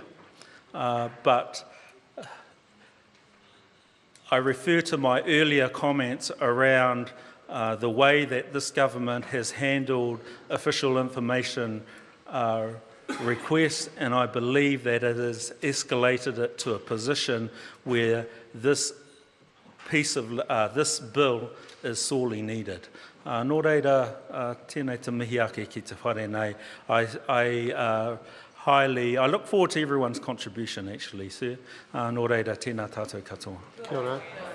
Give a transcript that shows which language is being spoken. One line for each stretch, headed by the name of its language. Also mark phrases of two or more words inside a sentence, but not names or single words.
English: But I refer to my earlier comments around the way that this government has handled official information requests, and I believe that it has escalated it to a position where this piece of this bill is sorely needed.
Māori: Nō reira, tēnei te mihi ake ki te whare nei.
English: I look forward to everyone's contribution, actually, sir.
Māori: Nō reira, tēnā tātou katoa. Kia ora.